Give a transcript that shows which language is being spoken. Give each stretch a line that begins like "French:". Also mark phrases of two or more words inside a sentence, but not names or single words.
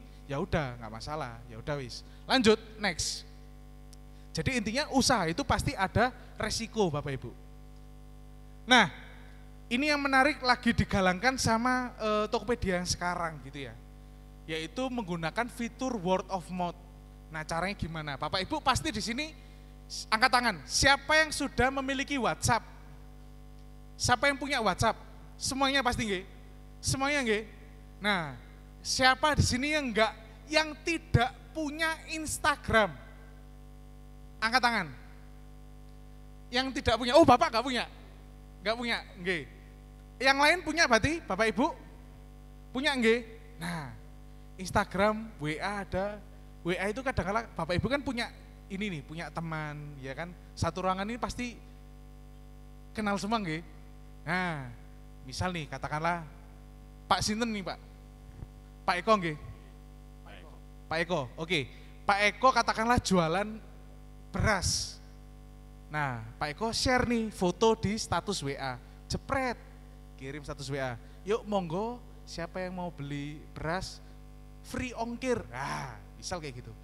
Indonesian: Ya udah nggak masalah. Ya udah wis. Lanjut next. Jadi intinya usaha itu pasti ada resiko Bapak Ibu. Nah, ini yang menarik lagi digalangkan sama Tokopedia yang sekarang gitu ya. Yaitu menggunakan fitur
English: word of mouth.
Indonesian: Nah, caranya gimana? Bapak Ibu pasti di sini angkat tangan. Siapa yang sudah memiliki WhatsApp? Siapa yang punya WhatsApp? Semuanya pasti nggih? Semuanya nggih? Nah, siapa di sini yang tidak punya Instagram? Angkat tangan. Yang tidak punya. Oh, Bapak enggak punya? Enggak punya, nggih. Yang lain punya berarti Bapak Ibu? Punya nggih? Nah, Instagram, WA ada. WA itu kadang-kadang Bapak Ibu kan punya ini nih, punya teman, ya kan? Satu ruangan ini pasti kenal semua nggih? Nah, misal nih katakanlah Pak Sinten nih Pak. Pak Eko nggih? Pak Eko, oke. Pak Eko katakanlah jualan beras. Nah, Pak Eko share nih foto di status WA, jepret, kirim status WA. Yuk monggo, siapa yang mau beli beras free ongkir. Nah, misal kayak gitu.